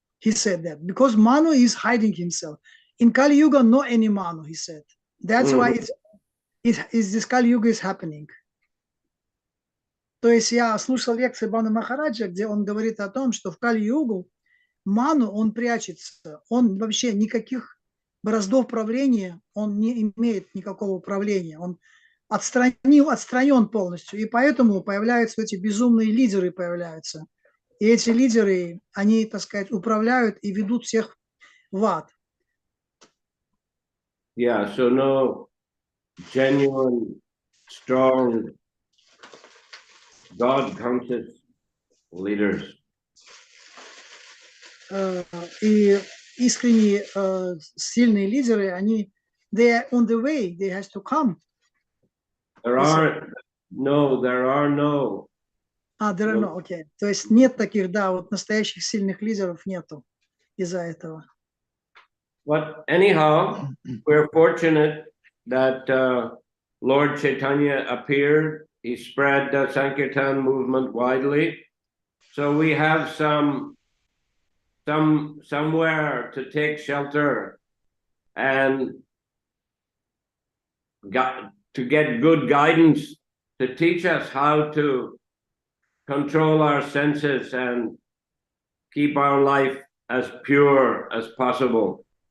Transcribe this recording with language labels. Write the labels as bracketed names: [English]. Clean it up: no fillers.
[English] He said that because Manu is hiding himself. In Kali Yuga, no any Manu, he said. That's why this Kali Yuga is happening. [Russian] То есть я слушал лекции Бхавана Махараджа, где он говорит о том, что в Кали-югу ману он прячется. Он вообще никаких бороздов правления, он не имеет никакого управления. Он отстранен полностью. И поэтому появляются эти безумные лидеры появляются. И эти лидеры, они, так сказать, управляют и ведут всех в ад. [English] Yeah, so no genuine, strong, God-conscious leaders. [Russian] И искренние сильные лидеры, они [English] they are on the way, they has to come. There are no. There are no, okay. [Russian] То есть нет таких, да, вот настоящих сильных лидеров нету из-за этого. [English] But anyhow, we're fortunate that Lord Chaitanya appeared. He spread the Sankirtan movement widely. So we have somewhere to take shelter and to get good guidance to teach us how to control our senses and keep our life as pure as possible.